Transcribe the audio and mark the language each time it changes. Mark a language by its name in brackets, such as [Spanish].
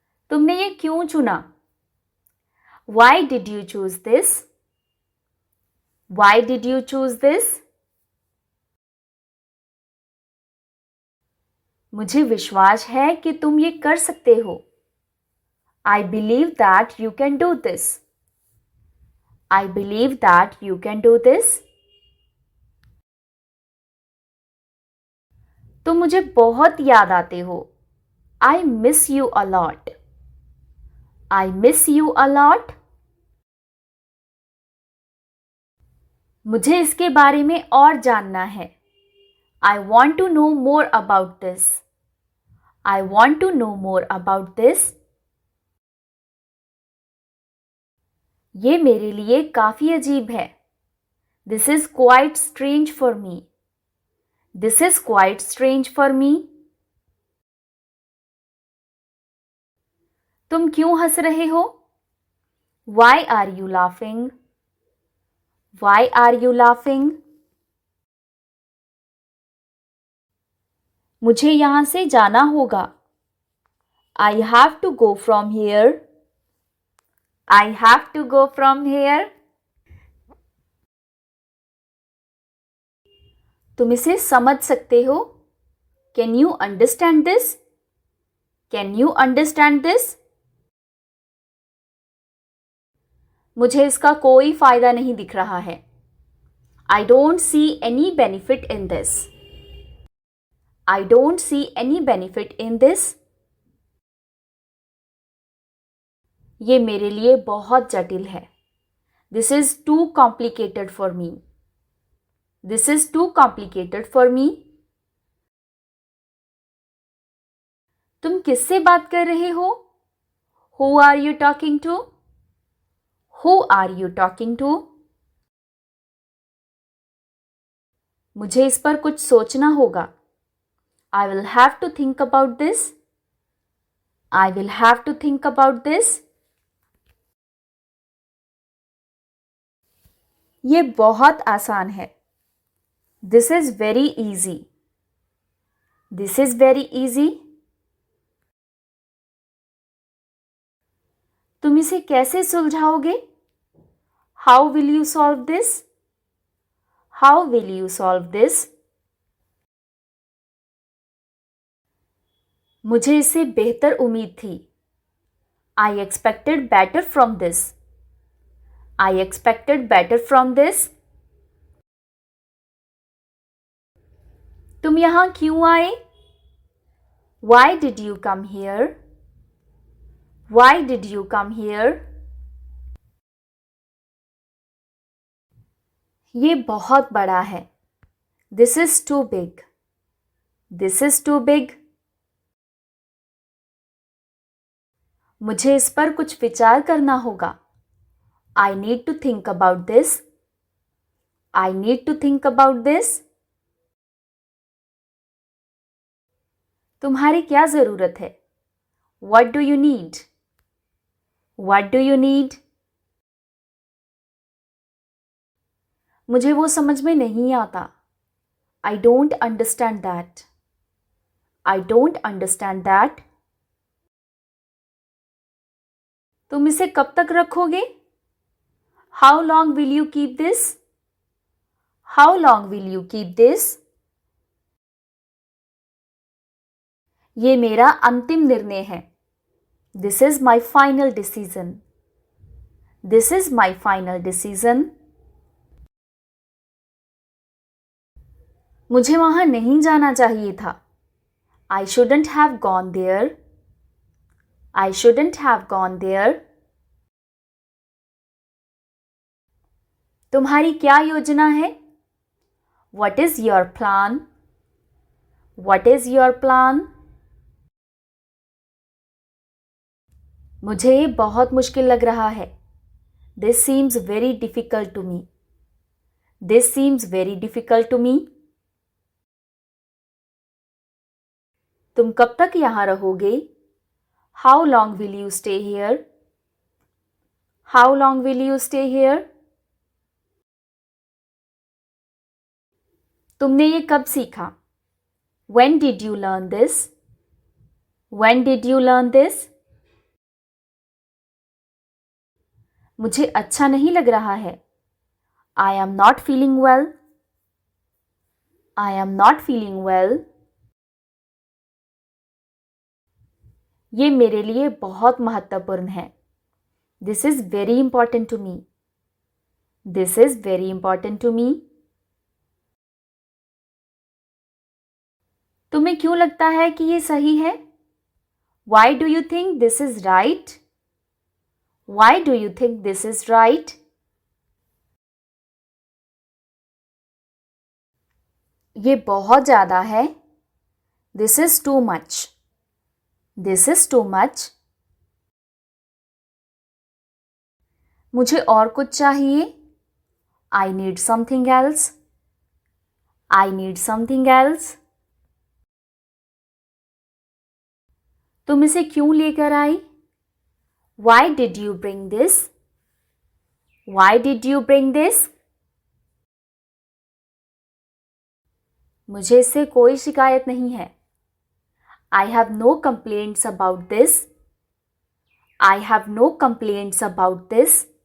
[Hindi] तुमने ये क्यों चुना? [English] Why did you choose this? Why did you choose this? [Hindi] मुझे विश्वास है कि तुम ये कर सकते हो. [English] I believe that you can do this. I believe that you can do this. [Hindi] तुम मुझे बहुत याद आते हो. [English] I miss you a lot. I miss you a lot. [Hindi] मुझे इसके बारे में और जानना है. [English] I want to know more about this. I want to know more about this. [Hindi] ये मेरे लिए काफी अजीब है. [English] This is quite strange for me. This is quite strange for me. [Hindi] तुम क्यों हंस रहे हो? [English] Why are you laughing? Why are you laughing? [Hindi] मुझे यहाँ से जाना होगा. [English] I have to go from here. I have to go from here. [Hindi] तुम इसे समझ सकते हो? [English] Can you understand this? Can you understand this? [Hindi] मुझे इसका कोई फायदा नहीं दिख रहा है. [English] I don't see any benefit in this. I don't see any benefit in this. [Hindi] ये मेरे लिए बहुत जटिल है. [English] This is too complicated for me. This is too complicated for me. [Hindi] तुम किससे बात कर रहे हो? [English] Who are you talking to? Who are you talking to? [Hindi] मुझे इस पर कुछ सोचना होगा. [English] I will have to think about this. I will have to think about this. [Hindi] ये बहुत आसान है. [English] This is very easy. This is very easy. [Hindi] तुम इसे कैसे सुलझाओगे? [English] How will you solve this? How will you solve this? [Hindi] मुझे इससे बेहतर उम्मीद थी. [English] I expected better from this. I expected better from this. [Hindi] तुम यहाँ क्यों आए? [English] Why did you come here? Why did you come here? [Hindi] ये बहुत बड़ा है. [English] This is too big. This is too big. [Hindi] मुझे इस पर कुछ विचार करना होगा. [English] I need to think about this. I need to think about this. [Hindi] तुम्हारी क्या ज़रूरत है? [English] What do you need? What do you need? [Hindi] मुझे वो समझ में नहीं आता. [English] I don't understand that. I don't understand that. [Hindi] तुम इसे कब तक रखोगे? [English] How long will you keep this? How long will you keep this? [Hindi] ये मेरा अंतिम निर्णय है. [English] This is my final decision. This is my final decision. [Hindi] मुझे वहां नहीं जाना चाहिए था. [English] I shouldn't have gone there. I shouldn't have gone there. [Hindi] तुम्हारी क्या योजना है? [English] What is your plan? What is your plan? [Hindi] मुझे ये बहुत मुश्किल लग रहा है. [English] This seems very difficult to me. This seems very difficult to me. [Hindi] तुम कब तक यहाँ रहोगे? [English] How long will you stay here? How long will you stay here? [Hindi] तुमने ये कब सीखा? [English] When did you learn this? When did you learn this? [Hindi] मुझे अच्छा नहीं लग रहा है. [English] I am not feeling well. I am not feeling well. [Hindi] ये मेरे लिए बहुत महत्वपूर्ण है. [English] This is very important to me. This is very important to me. [Hindi] तुम्हें क्यों लगता है कि ये सही है? [English] Why do you think this is right? Why do you think this is right? [Hindi] ये बहुत ज़्यादा है. [English] This is too much. This is too much. [Hindi] मुझे और कुछ चाहिए. [English] I need something else. I need something else. [Hindi] तुम इसे क्यों लेकर आई? [English] Why did you bring this? Why did you bring this? [Hindi] मुझे इससे कोई शिकायत नहीं है. [English] I have no complaints about this. I have no complaints about this.